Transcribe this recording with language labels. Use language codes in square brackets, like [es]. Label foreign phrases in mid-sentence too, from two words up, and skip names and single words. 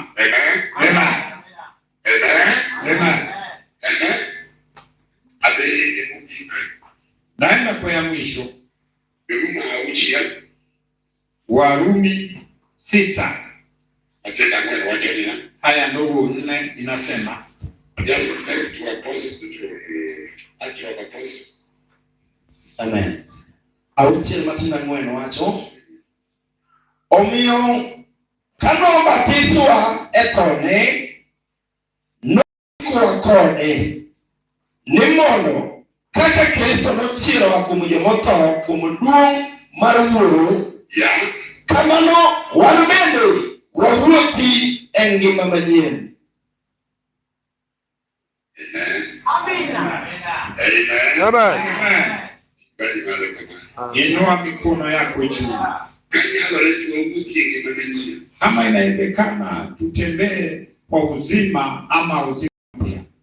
[sw] Amen. Amen. Naenda kwa ya mwisho. Warumi 6. Haya ndogo 4 inasema. Amen. [luo] Auchiel matinda ng'wen wacho. Omiyo kano batiswa e thone nokwa kode ni mondo kaka Kristo nochiero kuom jomotho kuom duong' mar Wuoro. [en] Yeah. [luo] Kamano wan bende wawuothi e ngima manyien. Amen. [sw] Amen. Inua mikono yako juu. Kama inawezekana tutembee kwa uzima ama uzima mpya.